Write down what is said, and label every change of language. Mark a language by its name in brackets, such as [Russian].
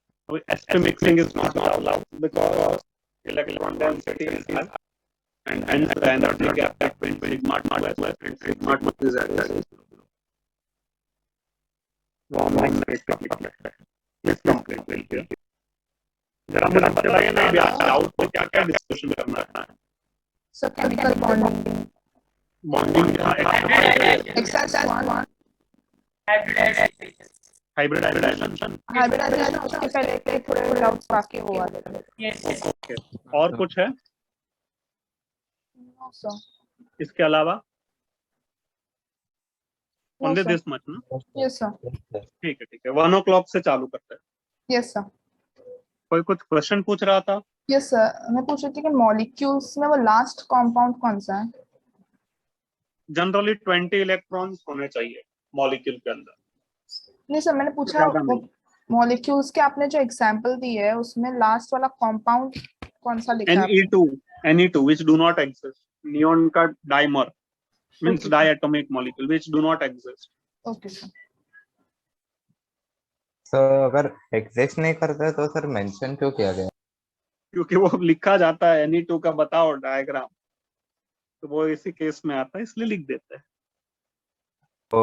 [English] अब sp mixing is not allowed because electron density is high and hence the energy gap between sigma 2s and sigma 2pz is complete। [Hindi] जरा मुझे बताइए ना, doubt को क्या क्या डिस्कशन करना है? [English] So chemical bonding. [Hindi] Bonding [English] Exercise 1. [Hindi] Hybridisation. Hybridization उसके पहले के थोड़े डाउट्स बाकी हुआ थे। [English] Yes. [Hindi] ओके, और कुछ है [English] No, sir. [Hindi] इसके अलावा? [English] No, only sir. This much ना? Yes, sir. [Hindi] ठीक है 1 o'clock से चालू करते हैं। [English] Yes, sir. [Hindi] कोई कुछ क्वेश्चन पूछ रहा था? [English] Yes, sir. [Hindi] मैं पूछ रही थी कि मॉलिक्यूल्स में वो लास्ट कंपाउंड कौन सा है? जनरली 20 इलेक्ट्रॉन्स होने चाहिए मॉलिक्यूल के अंदर। नहीं सर, मैंने पूछा ज्यादा नहीं। मॉलिक्यूल्स के आपने जो एग्जांपल दी है उसमें लास्ट वाला कंपाउंड कौन सा लिखा है आपने? [English] Ne2 which do not exist, [Hindi] neon का dimer [English] means Okay. diatomic molecule which do not exist। Okay sir. [Hindi] तो अगर एग्जिस्ट नहीं करते तो सर मेंशन क्यों किया गया? क्योंकि वो लिखा जाता है Ne2 का बताओ डायग्राम, तो वो इसी केस में आता है इसलिए लिख देते हैं।